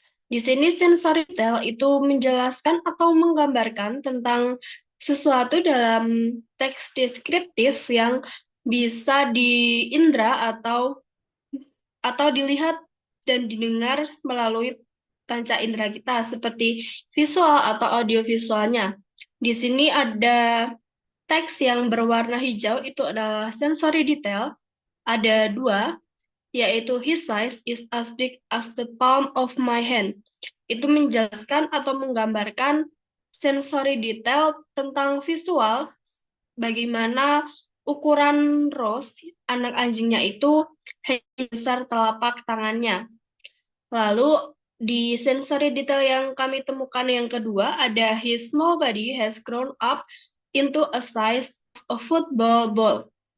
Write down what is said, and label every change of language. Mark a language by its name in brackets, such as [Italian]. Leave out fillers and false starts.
[Indonesian] Di sini sensory detail itu menjelaskan atau menggambarkan tentang sesuatu dalam teks deskriptif yang bisa diindra atau dilihat dan didengar melalui panca indera kita seperti visual atau audiovisualnya. Di sini ada teks yang berwarna hijau, itu adalah sensory detail. Ada 2, yaitu [English] his size is as big as the palm of my hand. [Indonesian] Itu menjelaskan atau menggambarkan sensory detail tentang visual, bagaimana ukuran Rose, anak anjingnya itu hanya besar telapak tangannya. Lalu Di sensory detail yang kami temukan yang kedua, ada [English] his small body has grown up into a size of a football ball.